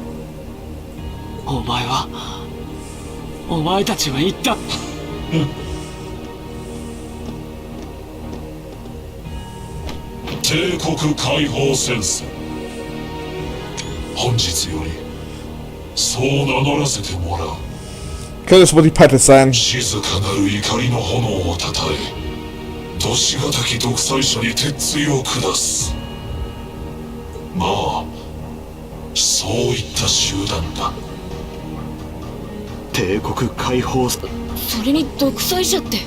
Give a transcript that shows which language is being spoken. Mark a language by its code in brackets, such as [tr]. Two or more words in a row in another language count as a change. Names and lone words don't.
[ja] お前たちは言った。帝国解放戦線、本日よりそう名乗らせてもらう。 [de] Könnte es wohl die Patte sein. [ja] 静かなる怒りの炎をたたえ、どしがたき独裁者に鉄槌を下す。まあそういった集団だ。帝国解放。それに独裁者って。